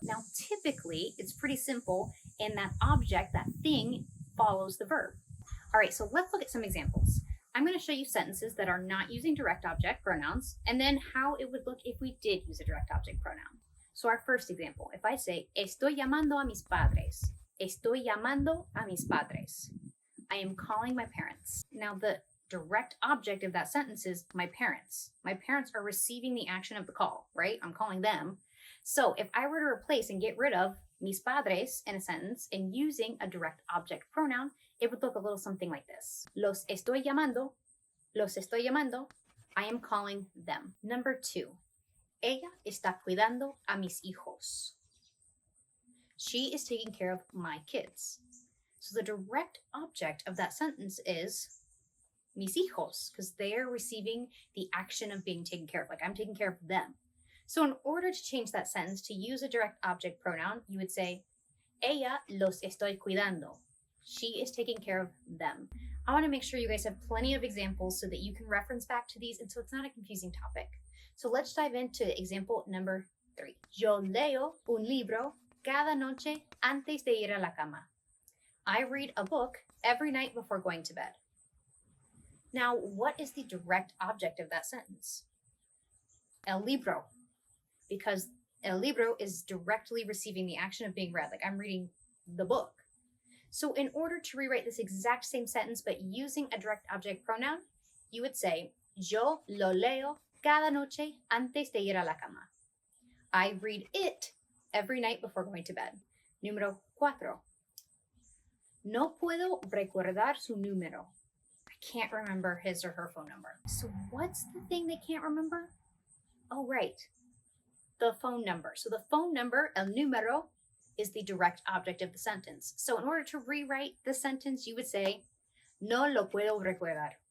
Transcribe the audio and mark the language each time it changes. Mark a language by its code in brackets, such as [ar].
[en] Now, typically, it's pretty simple in that object, that thing, follows the verb. All right, so let's look at some examples. I'm going to show you sentences that are not using direct object pronouns, and then how it would look if we did use a direct object pronoun. So our first example, if I say, [es] estoy llamando a mis padres. Estoy llamando a mis padres. [en] I am calling my parents. Now, the direct object of that sentence is my parents. My parents are receiving the action of the call, right? I'm calling them. So if I were to replace and get rid of mis padres in a sentence and using a direct object pronoun, it would look a little something like this. [es] Los estoy llamando. Los estoy llamando. [en] I am calling them. Number 2. [es] Ella está cuidando a mis hijos. [en] She is taking care of my kids. So the direct object of that sentence is mis hijos, because they are receiving the action of being taken care of, like I'm taking care of them. So in order to change that sentence to use a direct object pronoun, you would say, [es] ella los estoy cuidando. [en] She is taking care of them. I want to make sure you guys have plenty of examples so that you can reference back to these and so it's not a confusing topic. So let's dive into example number 3. [es] Yo leo un libro cada noche antes de ir a la cama. [en] I read a book every night before going to bed. Now, what is the direct object of that sentence? El libro, because el libro is directly receiving the action of being read, like I'm reading the book. So in order to rewrite this exact same sentence, but using a direct object pronoun, you would say, [es] yo lo leo cada noche antes de ir a la cama. [en] I read it every night before going to bed. [es] Número 4. No puedo recordar su número. [en] Can't remember his or her phone number. So what's the thing they can't remember? Oh, right. The phone number. So the phone number, el número, is the direct object of the sentence. So in order to rewrite the sentence, you would say, [es] no lo puedo recordar.